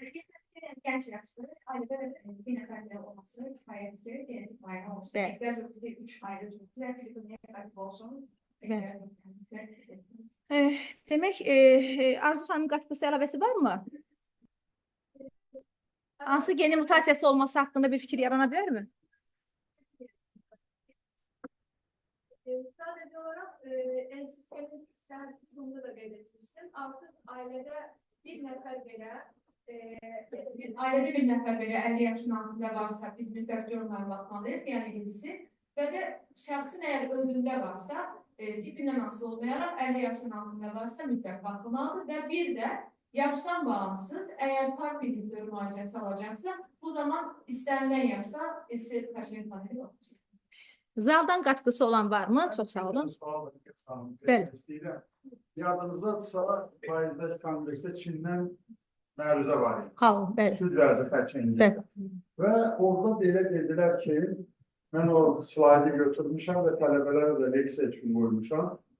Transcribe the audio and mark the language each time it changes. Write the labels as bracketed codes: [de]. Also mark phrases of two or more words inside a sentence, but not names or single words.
[az] Gənc yaşlı ailədə bir nəfərdə olması kifayətdir, genetik müayinə olsun. Bəli. 3 ayrı cüzdə, trikomiyyə olsun. Demək, Arzu xanımın qatkısı əlavəsi var mı? Hansı genin mutasiyası olması hakkında bir fikir yaranabilir mi? [tr] Sadece olarak en sistemin kısmında da belirtmiştim. [az] Artık ailede bir nefer belə 50 yaşın altında varsa biz mütləq onlara baxmalıyıq, yəni birisi. Və də şəxsin əgər özündə varsa, tipindən asılı olmayaraq 50 yaşın altında varsa mütləq baxılmalıdır və bir də [tr] Yaştan bağımsız, eğer PARP inhibitörü müalicesi alacaksa bu zaman istenilen yaşta kaçıncı paneli olacak. Zaldan katkısı olan var mı? Çok sağ olun. [az] Bəli. Yadınızdadırsa, Payızdaş Konqresdə Çindən məruzə var idi. Sağ olun. Bəli. Süd vəzi xərçəngi. Bəli. Və orada belə dedilər ki, mən o slaydı götürmüşəm və tələbələrə də leksiya üçün qoymuşam.